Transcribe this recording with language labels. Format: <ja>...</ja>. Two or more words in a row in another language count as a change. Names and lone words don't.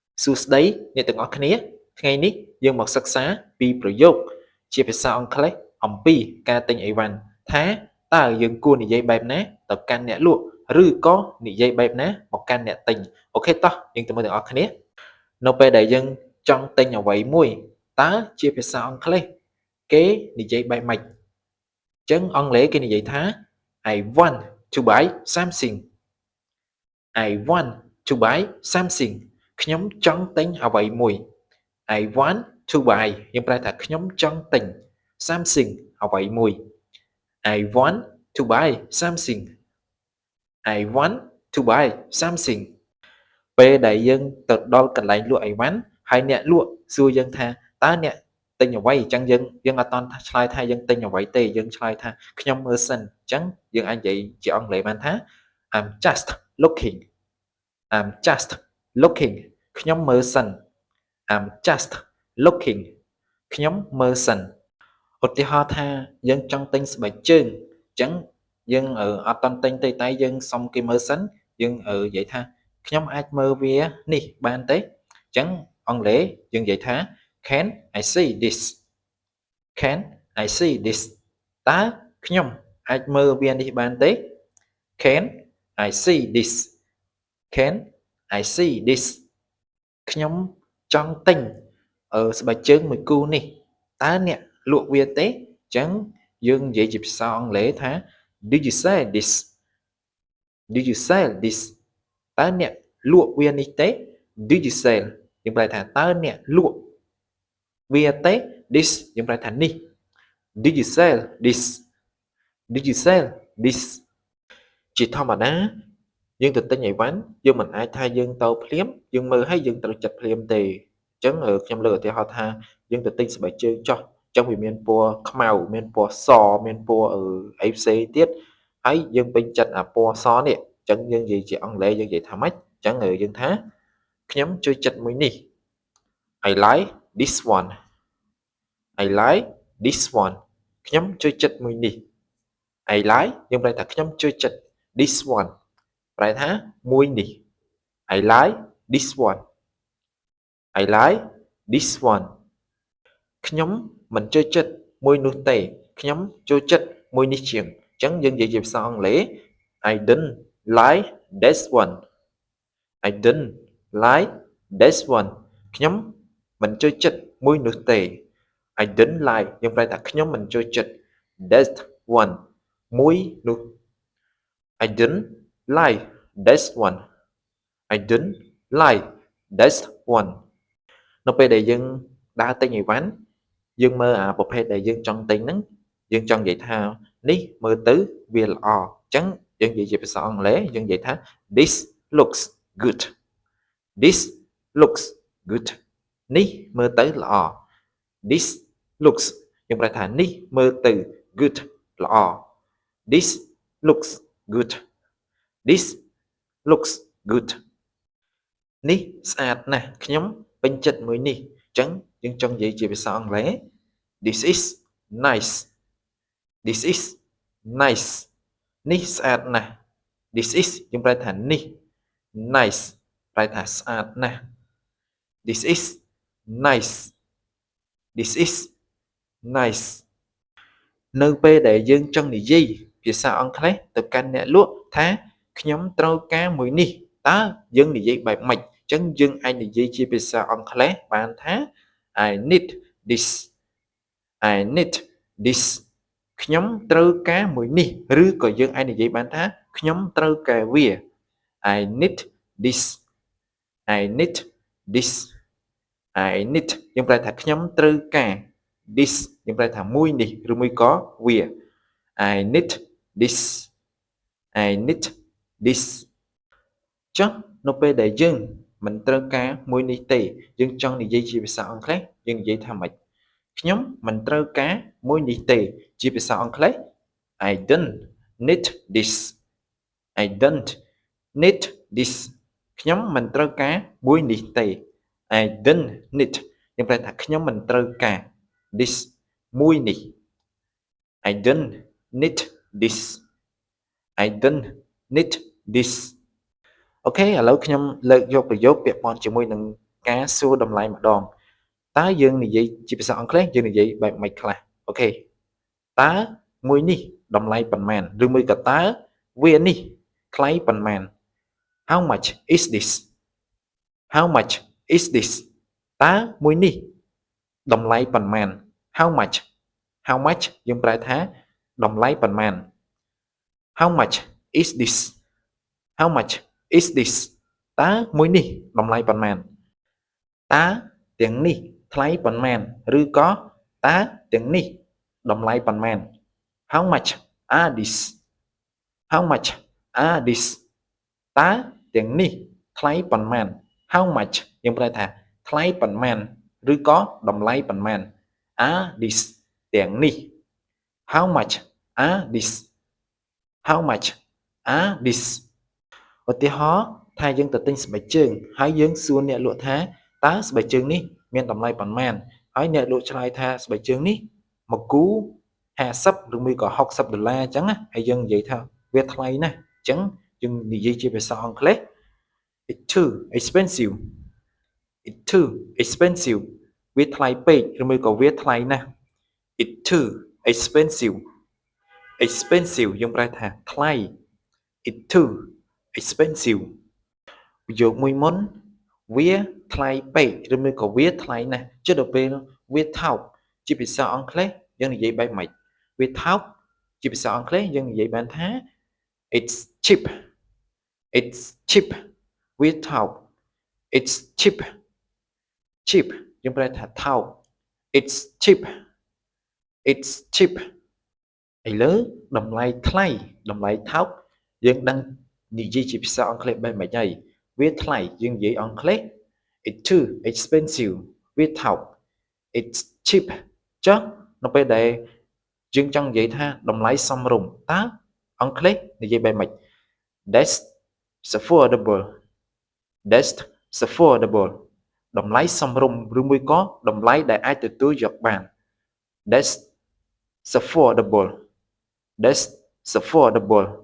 <km>សួស្តីអ្នកទាំងអស់គ្នាថ្ងៃនេះយើងមកសិក្សាពីប្រយោគជាភាសាអង់គ្លេសអំពីការទិញអីវ៉ាន់ថាតើយើងគួរនិយាយបែបណាទៅកាន់អ្នកលក់ឬក៏និយាយបែបណាមកកាន់អ្នកទិញអូខេតោះយើងទៅមើលទាំងអស់គ្នានៅពេលដែលយើងចង់ទិញអ្វីមួយតើជាភាសាអង់គ្លេសគេនិយាយបែបម៉េចអញ្ចឹងអង់គ្លេសគេនិយាយថា</km> <en>I want to buy something I want to buy something</en> <km>ខ្ញុំចង់ទិញអ្វីមួយ</km> <en>I want to buy</en> <km>យើងប្រែថាខ្ញុំចង់ទិញ something អ្វីមួយ</km> <en>I want to buy something I want to buy something</en> <km>ពេលដែលយើងទៅដល់កន្លែងលក់អីវ៉ាន់ហើយអ្នកលក់ សួរយើងថាតើអ្នកទិញអ្វីអញ្ចឹងយើងអត់តន់ឆ្លើយថាយើងទិញអ្វីទេយើងឆ្លើយថាខ្ញុំមើលសិនអញ្ចឹងយើងអាចនិយាយជាអង់គ្លេសបានថា</km> <en>I'm just looking I'm just looking</en> <km>ខ្ញុំមើលសិន</km> <en>I'm just looking</en> <km>ខ្ញុំមើលសិនឧទាហរណ៍ថាយើងចង់ទិញស្បែកជើងអញ្ចឹងយើង អត់តន់ទិញទេតែយើងសុំគេមើលសិនយើងនិយាយថាខ្ញុំអាចមើលវានេះ បានទេអញ្ចឹងអង់គ្លេសយើងនិយាយថា</km> <en>Can I see this Can I see this</en> <km>តើខ្ញុំអាចមើលវានេះបានទេ</km> <en>Can I see this Can I see this</en> <km>ខ្ញុំចង់ទិញស្បែកជើងមួយគូនេះតើអ្នកលក់វាទេអញ្ចឹងយើងនិយាយជាភាសាអង់គ្លេសថា</km> <en>Do you sell this Do you sell this</en> <km>តើអ្នកលក់វានេះទេ</km> <en>Do you sell</en> <km>យើងប្រែថាតើអ្នកលក់វាទេ This យើងប្រែថានេះ Do</km> <en>you sell this Do you sell this</en> <km>ជាធម្មតាយើងទៅទិញអីវ៉ាន់យើងមិនអាចថាយើងទៅភ្លាមយើងមើលហើយយើងត្រូវចិត្តភ្លាមទេអញ្ចឹងខ្ញុំលើកឧទាហរណ៍ថាយើងទៅទិញស្បែកជើងចុះអញ្ចឹងវាមានពណ៌ខ្មៅមានពណ៌សមានពណ៌អីផ្សេងទៀតហើយយើងពេញចិត្តអាពណ៌សនេះអញ្ចឹងយើងនិយាយជាអង់គ្លេសយើងនិយាយថាម៉េចអញ្ចឹងយើងថាខ្ញុំចូលចិត្តមួយនេះ</km> <en>I like this one I like this one</en> <km>ខ្ញុំចូលចិត្តមួយនេះ</km> <en>I like</en> <km>យើងប្រែថាខ្ញុំចូលចិត្ត</km> <en>this one</en> <km>ប្រែថាមួយនេះ</km> <en>I like this one I like this one</en> <km>ខ្ញុំមិនចូលចិត្តមួយនោះទេខ្ញុំចូលចិត្តមួយនេះជាងអញ្ចឹងយើងនិយាយជាភាសាអង់គ្លេស</km> <en>I didn't like this one I didn't like this one</en> <km>ខ្ញុំមិនចូលចិត្តមួយនោះទេ</km> <en>I didn't like</en> <km>យើងប្រែថាខ្ញុំមិនចូលចិត្ត</km> <en>that one</en> <km>មួយនោះ</km> <en>I didn't like this one I didn't like this one</en> <km>នៅពេលដែលយើងដើរទិញអីវ៉ាន់យើងមើលអាប្រភេទដែលយើងចង់ទិញហ្នឹង យើងចង់និយាយថានេះមើលទៅវាល្អអញ្ចឹងយើងនិយាយជាភាសាអង់គ្លេសយើងនិយាយថា</km> <en>This looks good This looks good</en> <km>នេះមើលទៅល្អ</km> <en>This looks</en> <km>យើងប្រែថានេះមើលទៅ good ល្អ</km> <en>This looks good This looks good</en> <km>នេះស្អាតណាស់ខ្ញុំពេញចិត្តមួយនេះអញ្ចឹងយើងចង់និយាយជាភាសាអង់គ្លេស</km> <en>This is nice This is nice</en> <km>នេះស្អាតណាស់</km> <en>This is</en> <km>យើងប្រែថានេះ nice ប្រែថាស្អាតណាស់</km> <en>This is nice This is nice</en> <km>នៅពេលដែលយើងចង់និយាយភាសាអង់គ្លេសទៅកាន់អ្នកលក់ថាខ្ញុំត្រូវការមួយនេះតើយើងនិយាយបែបម៉េចអញ្ចឹងយើងអាចនិយាយជាភាសាអង់គ្លេសបានថា</km> <en>I need this I need this</en> <km>ខ្ញុំត្រូវការមួយនេះឬក៏យើងអាចនិយាយបានថាខ្ញុំត្រូវការវា</km> <en>I need this I need this I need</en> <km>យើងប្រែថាខ្ញុំត្រូវការ this យើងប្រែថាមួយនេះឬមួយក៏វា</km> <en>I need this I need this</en> <km>ចុះនៅពេលដែលយើងមិនត្រូវការមួយនេះទេយើងចង់និយាយជាភាសាអង់គ្លេសយើងនិយាយថាម៉េចខ្ញុំមិនត្រូវការមួយនេះទេជាភាសាអង់គ្លេស</km> <en>I don't need this I don't need this</en> <km>ខ្ញុំមិនត្រូវការមួយនេះទេ</km> <en>I don't need</en> <km>យើងប្រែថាខ្ញុំមិនត្រូវការ this មួយនេះ</km> <en>I don't need this I don't need this</en> <km>អូខេឥឡូវខ្ញុំលើកយកប្រយោគពាក់ព័ន្ធជាមួយនឹងការសួរតម្លៃម្ដងតើយើងនិយាយជាភាសាអង់គ្លេសយើងនិយាយបែបម៉េចខ្លះអូខេតើមួយនេះតម្លៃប៉ុន្មានឬមួយក៏តើវានេះថ្លៃប៉ុន្មាន</km> <en>How much is this How much is this</en> <km>តើមួយនេះតម្លៃប៉ុន្មាន</km> <en>How much How much</en> <km>យើងប្រែថាតម្លៃប៉ុន្មាន</km> <en>How much is this How much is this</en> <km>តើមួយនេះតម្លៃប៉ុន្មានតើទាំងនេះថ្លៃប៉ុន្មានឬក៏តើទាំងនេះតម្លៃប៉ុន្មាន</km> <en>How much are these How much are</en> <km>these តើទាំងនេះថ្លៃប៉ុន្មាន</km> <en>How much</en> <km>យើងប្រែថាថ្លៃប៉ុន្មានឬក៏តម្លៃប៉ុន្មាន</km> <en>are these</en> <km>ទាំងនេះ</km> <en>How much are these How much are these</en> <km>ឧទាហរណ៍ថាយើងទៅទិញស្បែកជើងហើយ យើងសួរអ្នកលក់ថាតើស្បែកជើងនេះមានតម្លៃប៉ុន្មានហើយអ្នកលក់ឆ្លើយថាស្បែកជើងនេះមួយគូ50ឬមួយក៏$60អញ្ចឹងណា ហើយយើងនិយាយថាវាថ្លៃណាស់អញ្ចឹងយើងនិយាយជាភាសាអង់គ្លេស</km> <en>It's too expensive It's too expensive</en> <km>វាថ្លៃពេកឬមួយក៏វាថ្លៃណាស់</km> <en>It's too expensive expensive</en> <km>យើងប្រែថាថ្លៃ</km> <en>It's too expensive</en> <km>ប្រយោគមួយមុនវាថ្លៃពេកឬមួយក៏វាថ្លៃណាស់ចុះដល់ពេលវាថោកជាភាសាអង់គ្លេសយើងនិយាយបែបម៉េចវាថោកជាភាសាអង់គ្លេសយើងនិយាយបានថា</km> <en>It's cheap It's cheap</en> <km>វាថោក</km> <en>It's cheap</en> <km>cheap យើងប្រែថាថោក</km> <en>It's cheap It's cheap</en> <km>ឥឡូវតម្លៃថ្លៃតម្លៃថោកយើងដឹងនិយាយជាភាសាអង់គ្លេសបែបម៉េ ចហើយវាថ្លៃយើងនិយាយអង់គ្លេស</km> <en>It's too expensive</en> <km>វាថោក</km> <en>It's cheap</en> <km>ចុះនៅពេលដែលយើងចង់និយាយថាតម្លៃសមរម្យតើអង់គ្លេសនិយាយបែបម៉េច</km> <en>That's affordable That's affordable</en> <km>តម្លៃសមរម្យឬមួយក៏តម្លៃដែលអាចទទួលយកបាន</km> <en>That's affordable That's affordable</en>